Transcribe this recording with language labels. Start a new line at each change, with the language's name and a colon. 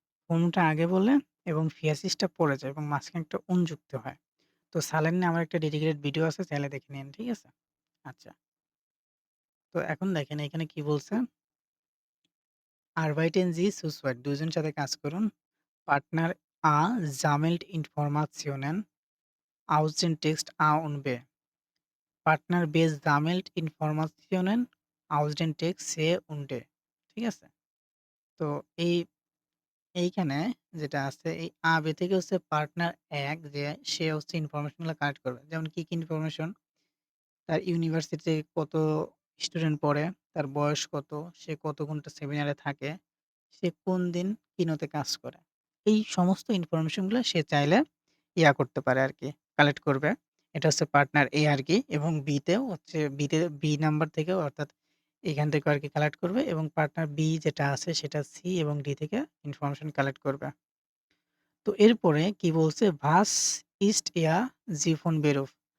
Bangla: ফোনটা আগে বলে এবং ফিয়াসিসটা পরে যায় এবং মাঝখানে একটা যুক্ত হয়। তো সালেন নিয়ে আমার একটা ডেডিকেটেড ভিডিও আছে চাইলে দেখে নিন। ঠিক আছে? আচ্ছা। তো এখন দেখেন এখানে কি বলছে?
German: Arbeiten Sie zu zweit
Bangla: ২ জন সাথে কাজ করুন।
German: Partner A sammelt Informationen aus dem Text A und B. Partner B sammelt Informationen aus dem Text C und D.
Bangla: ঠিক আছে? তো এই এইখানে যেটা আছে এই A, B থেকে হচ্ছে পার্টনার ১ যে সে হচ্ছে ইনফরমেশন গুলা কালেক্ট করবে। যেমন কি ইনফরমেশন? তার ইউনিভার্সিটিতে কত স্টুডেন্ট পড়ে, তার বয়স কত, সে কত ঘন্টা সেমিনারে থাকে, সে কোন দিন কিনোতে কাজ করে। এই সমস্ত ইনফরমেশন গুলা সে চাইলে করতে পারে আরকি, কালেক্ট করবে। এটা হচ্ছে পার্টনার A আরকি এবং B তেও হচ্ছে B নাম্বার থেকেও অর্থাৎ এখান থেকেও আরকি কালেক্ট করবে এবং পার্টনার B যেটা আছে সেটা C এবং D থেকে ইনফরমেশন কালেক্ট করবে। তো এরপরে কি বলছে?
German: "Was ist Ihr Ziffernberuf?"